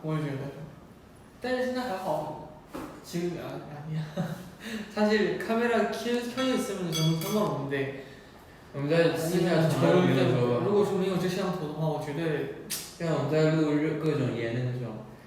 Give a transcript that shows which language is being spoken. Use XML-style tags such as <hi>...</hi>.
<zh>我也觉得，但是现在还好，</zh> <ko>지금 아니야. 사실 카메라 켜져 있으면 저는 상관없는데.</ko> <zh>我们在私下讨论的时候，如果说没有这摄像头的话，我觉得像我们在录各种言的那种，</zh>